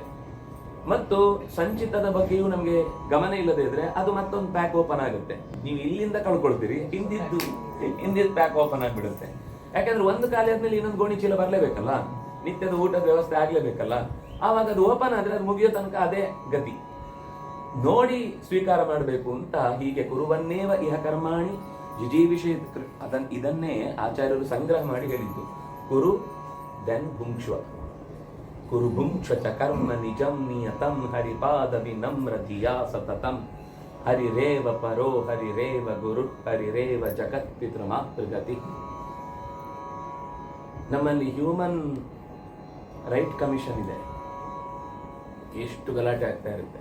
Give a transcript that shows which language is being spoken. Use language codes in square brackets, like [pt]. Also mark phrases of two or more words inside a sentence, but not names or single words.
[kn] ಮತ್ತು ಸಂಚಿತದ ಬಗ್ಗೆಯೂ ನಮ್ಗೆ ಗಮನ ಇಲ್ಲದೆ ಇದ್ರೆ ಅದು ಮತ್ತೊಂದು [en] pack open [kn] ಆಗುತ್ತೆ. ನೀವು ಇಲ್ಲಿಂದ ಕಳ್ಕೊಳ್ತೀರಿ, ಹಿಂದಿದ್ದ [en] pack open [kn] ಆಗಿಬಿಡುತ್ತೆ. ಯಾಕಂದ್ರೆ ಒಂದು ಖಾಲಿ ಆದ್ಮೇಲೆ ಇನ್ನೊಂದು ಗೋಣಿ ಚೀಲ ಬರ್ಲೇಬೇಕಲ್ಲ, ನಿತ್ಯದ ಊಟದ ವ್ಯವಸ್ಥೆ ಆಗ್ಲೇಬೇಕಲ್ಲ. ಆವಾಗ ಅದು ಓಪನ್ ಆದ್ರೆ ಅದು ಮುಗಿಯೋ ತನಕ ಅದೇ ಗತಿ. ನೋಡಿ ಸ್ವೀಕಾರ ಮಾಡಬೇಕು ಅಂತ ಹೀಗೆ [sa] ಕುರುವನ್ನೇವ ಇಹ ಕರ್ಮಾಣಿ ಜಿಜೀವಿಷೇ. [kn] ಇದನ್ನೇ ಆಚಾರ್ಯರು ಸಂಗ್ರಹ ಮಾಡಿ ಹೇಳಿದ್ದು. [sa] ಕುರು ದೆನ್ ಭುಂಕ್ಷ್ವ, ಕುರು ಭುಂಕ್ಷ ಚ ಕರ್ಮ ನಿಜಂ ನಿಯತಂ ಹರಿಪಾದ ವಿನಮ್ರ ಧಿಯಾ ಸತತಂ ಹರಿರೇವ ಪರೋ ಹರಿರೇವ ಗುರು ಹರಿರೇವ ಜಗತ್ ಪಿತೃ ಮಾತೃಗತಿ. [kn] ನಮ್ಮಲ್ಲಿ [en] human right commission [kn] ಇದೆ. ಎಷ್ಟು ಗಲಾಟೆ ಆಗ್ತಾ ಇರುತ್ತೆ.